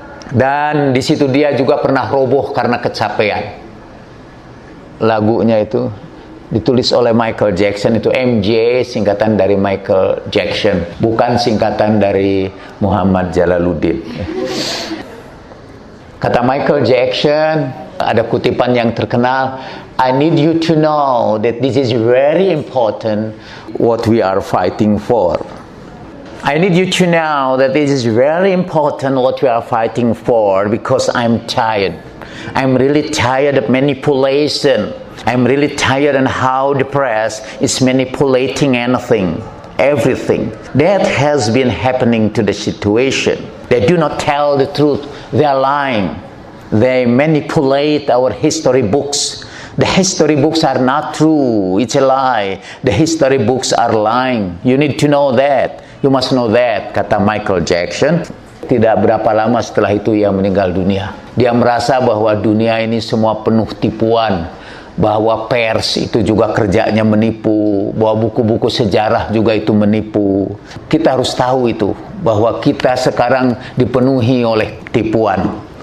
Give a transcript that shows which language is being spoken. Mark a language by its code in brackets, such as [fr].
[id] Dan di situ dia juga pernah roboh karena kecapean. Lagunya itu ditulis oleh Michael Jackson, itu MJ, singkatan dari Michael Jackson, bukan singkatan dari Muhammad Jalaluddin. Kata Michael Jackson, ada kutipan yang terkenal, [en] I need you to know that this is very important what we are fighting for. I need you to know that this is very important what we are fighting for, because I'm tired. I'm really tired of manipulation. I'm really tired on how the press is manipulating anything, everything. That has been happening to the situation. They do not tell the truth. They are lying. They manipulate our history books. The history books are not true. It's a lie. The history books are lying. You need to know that. You must know that, [id] kata Michael Jackson. Tidak berapa lama setelah itu ia meninggal dunia. Dia merasa bahwa dunia ini semua penuh tipuan, bahwa pers itu juga kerjanya menipu, bahwa buku-buku sejarah juga itu menipu. Kita harus tahu itu, bahwa kita sekarang dipenuhi oleh tipuan.